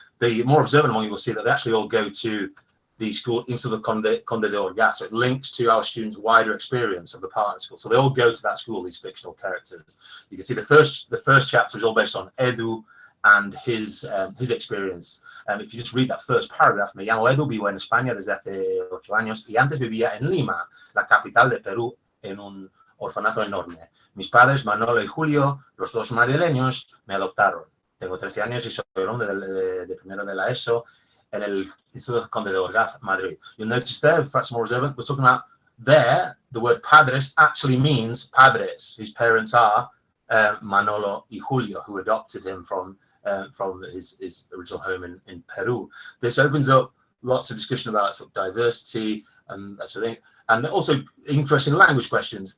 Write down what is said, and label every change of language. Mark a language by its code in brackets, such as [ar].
[en] the more observant among you will see that they actually all go to the school Instituto Conde de Orgaz. So it links to our students' wider experience of the partner school. So they all go to that school, these fictional characters. You can see the first chapter is all based on Edu and his experience. If you just read that first paragraph, [es] me llamo Edu, vivo en España desde hace 8 años y antes vivía en Lima, la capital de Perú, en un orfanato enorme. Mis padres, Manolo y Julio, los dos madrileños, me adoptaron. Tengo 13 años y soy alumno de primero de la ESO en el Instituto Conde de Orgaz, Madrid. [en] You'll notice there, perhaps more observant, we're talking about there, the word padres actually means padres. His parents are Manolo y Julio, who adopted him from his original home in Peru. This opens up lots of discussion about sort of diversity and that sort of thing, and also interesting language questions.